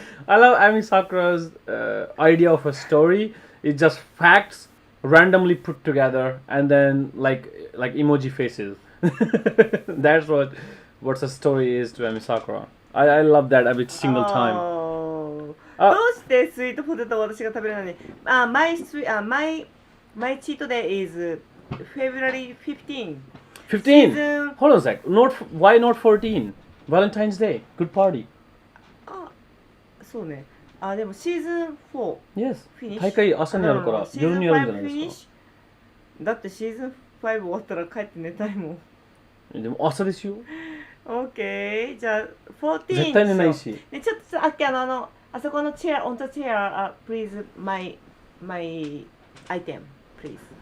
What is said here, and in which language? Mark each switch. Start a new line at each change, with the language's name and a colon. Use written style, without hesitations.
English: I love Emi Sakura's idea of a story. It's just facts randomly put together and then like emoji faces. That's what a story is to Emi Sakura. I love that every single time.
Japanese: どうしてスイートポテトを私が食べるのに
English: my cheat day is February 15. 15? Hold on a sec. Why not 14? Valentine's Day. Good party.
Japanese: そうね。でもシーズン4
English: Yes.
Japanese: フィニッシュ大会朝にあるから夜にやるんじゃないですか。だってシーズン5終わったら帰って寝たいもん。でも朝ですよ。 OK。 じゃあ14 絶対寝ないし。ね、ちょっとあそこのチェア、
English: on the chair, please, my item, please.